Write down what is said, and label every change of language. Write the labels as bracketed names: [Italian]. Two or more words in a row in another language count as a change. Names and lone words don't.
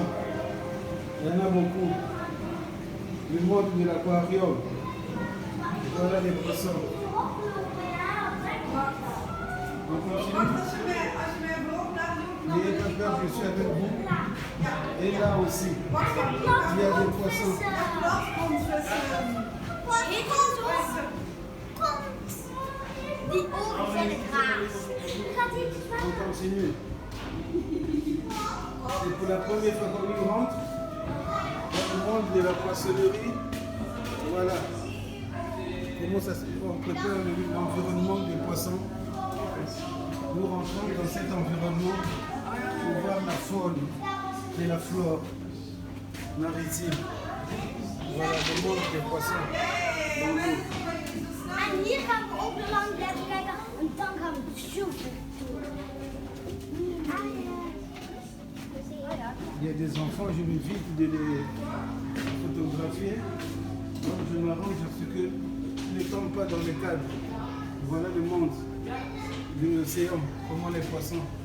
[French] Il y en a beaucoup. Le monde de l'aquarium. Voilà les poissons. On continue. N'ayez pas peur, je suis avec vous. Et là aussi, il y a des poissons. [Dutch] Die ogen zijn het raar. [French] On continue. C'est pour la première fois qu'on y rentre dans le monde de la poissonnerie. Voilà. Comment ça se fait? On prépare l'environnement des poissons. Nous rentrons dans cet environnement pour voir la faune et la flore maritime. Voilà le monde des poissons dans l'eau. [Dutch] En hier gaan we ook nog lang blijven kijken en dan gaan we zoeken. [French] Il y a des enfants, je m'évite de les photographier. Donc je m'arrange à ce que ne tombe pas dans le cadre. Voilà le monde de l'océan, comment les poissons.